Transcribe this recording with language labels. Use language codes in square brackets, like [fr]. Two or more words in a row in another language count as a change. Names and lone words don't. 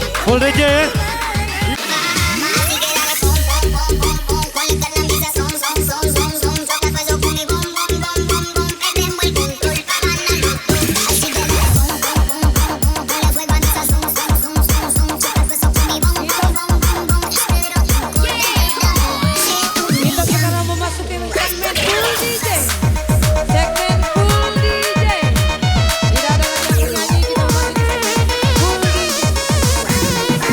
[en] Full DJ [id] ya. [es] Así que dale pom pom pom pom pom, ponle la misa son son son son son, toca paso con mi bom bom bom bom bom, prendemos el control para la luz. Así que dale pom pom pom pom pom, ponle fuego a misa son son son son son, toca paso con mi bom bom bom bom bom, pero [id] Kita sekarang memasuki segmen [en] full DJ. [id] Segmen [en] full DJ. [id] Tidak ada lagi yang nyanyi, kita memasuki segmen [en] full DJ.